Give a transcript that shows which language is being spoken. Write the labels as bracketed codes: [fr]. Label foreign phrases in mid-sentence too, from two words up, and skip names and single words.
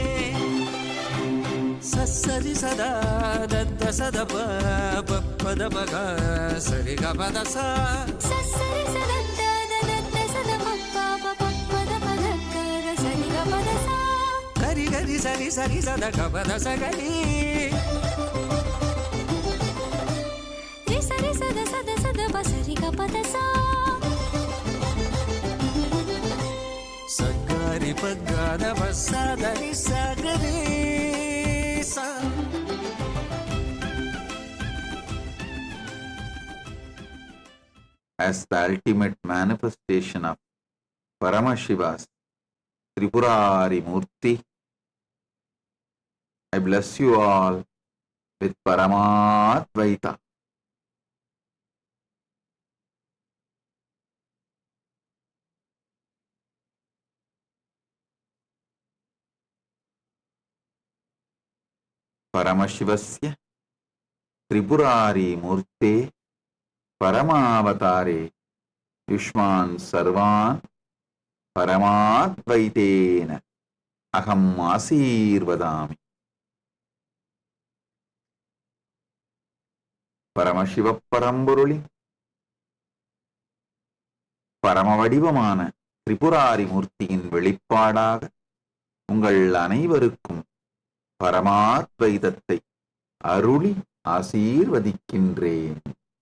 [en] சரி சதா தத்த சத பத பக சரி கபத சா சரி சதா தத்த சத பத பத சரி கபத சா கரி கரி சரி சரி சத கபத சகரி ரி சரி சத சத சத பசரி கபத சா சகரி பகத வசதரி சகரி சா. As the ultimate manifestation of Paramashiva's Tripurari Murti, I bless you all with Paramadvaita. [sa] परमशिवस्य त्रिपुरारि मूर्ते परमावतारे युष्मान् सर्वान् परमाद्वैतेन अहम् आशीर्वदामि. [ta] பரமசிவ பரம்பொருளி பரமவடிவமான திரிபுராரி மூர்த்தியின் வெளிப்பாடாக உங்கள் அனைவருக்கும் பரமாத்வைதத்தை அருளி ஆசீர்வதிக்கின்றேன்.